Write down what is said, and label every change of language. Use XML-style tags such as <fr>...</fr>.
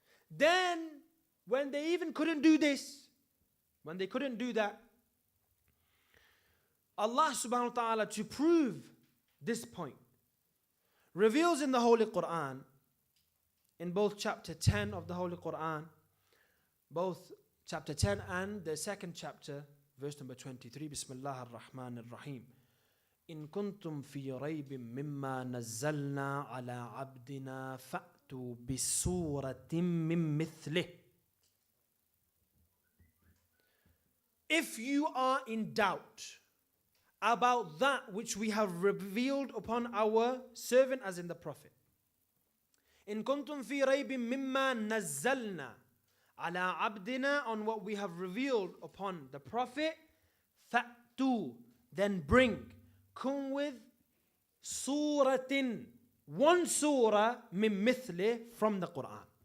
<en>Then, when they even couldn't do this, when they couldn't do that, Allah subhanahu wa ta'ala, to prove this point, reveals in the Holy Quran, in both chapter 10 of the Holy Quran, both chapter 10 and the second chapter, verse number 23,</en> <ar>Bismillah ar-Rahman ar-Rahim. إن كنتم في ريب مما نزلنا على عبدنا فأتوا بسورة من مثله.</ar> <en>If you are in doubt about that which we have revealed upon our servant as in the Prophet,</en> <ar>إن كنتم في ريب مما نزلنا على عبدنا,</ar> <en>on what we have revealed upon the Prophet, فأتوا, then bring, come with suratin, one surah, min mithle, from the Quran.</en>